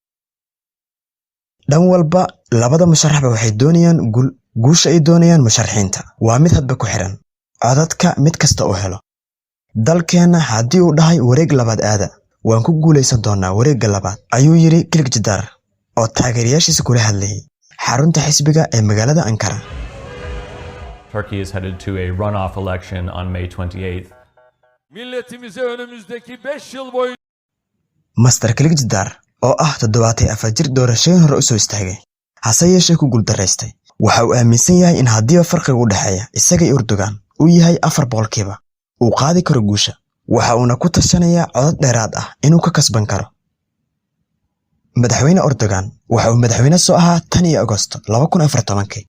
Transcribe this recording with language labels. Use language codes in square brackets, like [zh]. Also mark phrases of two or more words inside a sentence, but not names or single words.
[so] dhan walba labada musharaxba waxay doonayaan guusha ay doonayaan musharaxiinta waa mid hadba ku xiran codadka mid kasta oo helo. dalkeena haddii uu dhahay wareeg labaad aada, waan ku guuleysan doonaa wareegga labaad, ayuu yiri Kılıçdaroğlu oo taageerayaashiisa kula hadlayay xarunta xisbiga ee magaalada Ankara. [en] Turkey is headed to a runoff election on May 28th. [tr] Milletimize önümüzdeki 5 yıl boyunca [so] Master Kılıçdaroğlu oo ah 74 jir doorashooyin hore u soo istaagay, hase yeeshee ku guuldareystay. waxa uu aaminsan yahay in haddii farqiga u dhaxeeya isaga iyo Erdogan uu yahay 4% uu qaadi karo guusha. waxa uuna ku tashanayaa codad dheeraad ah inuu ka kasban karo. madaxweyne Erdogan waxa uu madaxweyne soo ahaa 10 Agoosto 2014.